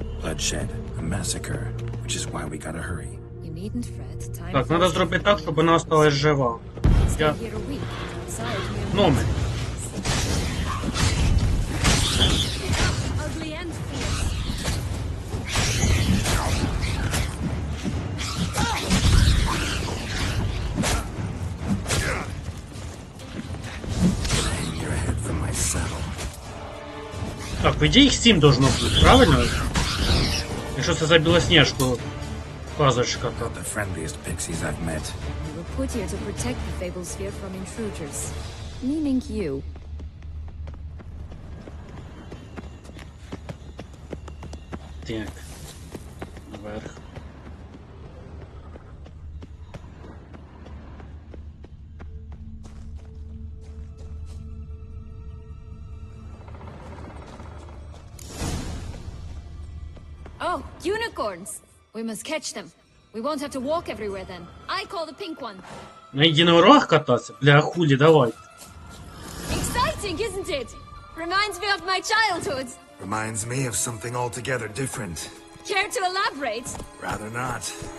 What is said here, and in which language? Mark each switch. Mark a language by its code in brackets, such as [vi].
[en] Bloodshed, a massacre, which is why we gotta hurry. You needn't fret. Time [uk] Так, треба зробити так, щоб вона осталась жива. [en] Stay [uk] Я... [en] here a week. Outside, [uk] Номер. [en] ugly and fierce. Hang your head from my saddle. [uk] Так, в ідеї їх 7 должно бути, правильно? Якщо це за білосніжку казочка, то... [en] The friendliest pixies I've met. We were put here to protect the Fable Sphere from intruders. Meaning you. [uk] Так. Наверх. [en] Oh, unicorns! We must catch them. We won't have to walk everywhere then. I call the pink one. [uk] На єдинорогах кататися? Бля, хулі, давай. [en] Exciting, isn't it? Reminds me of my childhood. Reminds me of something altogether different. Care to elaborate? Rather not.